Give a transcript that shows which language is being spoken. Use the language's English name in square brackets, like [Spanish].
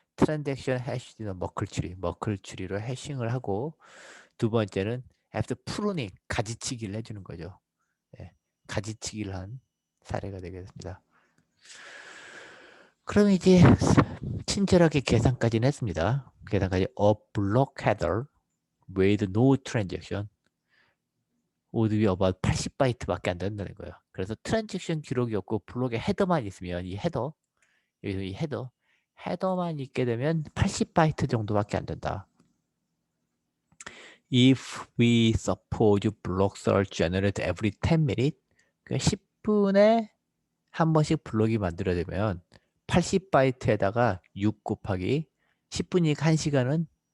[Korean] 트랜잭션 해시는 머클 추리로 해싱을 하고 두 번째는 [English] after pruning [Korean] 가지치기를 해주는 거죠. 네, 가지치기를 한 사례가 되겠습니다. 그럼 이제 친절하게 계산까지는 했습니다. 계산까지 [English] a block header with no transaction would be about [Korean] 80바이트밖에 안 된다는 거예요. 그래서 트랜잭션 기록이 없고 블록에 헤더만 있으면 이 헤더 여기서 이 헤더만 있게 되면 80바이트 정도밖에 안 된다. [English] If we suppose blocks are generated every 10 minutes, [Korean] 10분에 한 번씩 블록이 만들어지면 80바이트에다가 6 곱하기 10분이니까 1시간은